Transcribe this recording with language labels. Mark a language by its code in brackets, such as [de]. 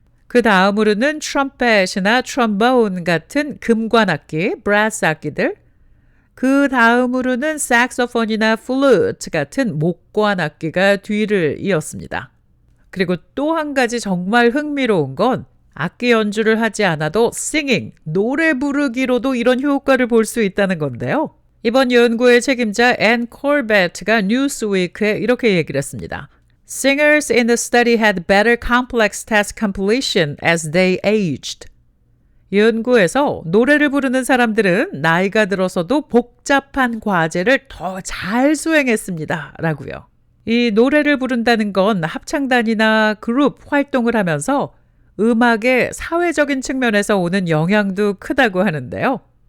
[ko] 그 다음으로는 트럼펫이나 트럼본 같은 금관 악기, 브라스 악기들, 그 다음으로는 색소폰이나 플루트 같은 목관 악기가 뒤를 이었습니다. 그리고 또 한 가지 정말 흥미로운 건 악기 연주를 하지 않아도 singing, 노래 부르기로도 이런 효과를 볼 수 있다는 건데요. 이번 연구의 책임자 앤 콜베트가 뉴스위크에 이렇게 얘기를 했습니다. [en] Singers in the study had better complex task completion as they aged. [ko] 연구에서 노래를 부르는 사람들은 나이가 들어서도 복잡한 과제를 더 잘 수행했습니다. 라고요. 이 노래를 부른다는 건 합창단이나 그룹 활동을 하면서 음악의 사회적인 측면에서 오는 영향도 크다고 하는데요.